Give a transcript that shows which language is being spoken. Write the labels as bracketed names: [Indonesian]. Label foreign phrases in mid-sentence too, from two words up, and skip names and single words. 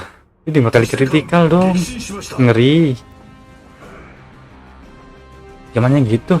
[Indonesian] Ini 5 kali kritikal dong. [Japanese] 撃進しました [Indonesian] Ngeri. Zamannya gitu.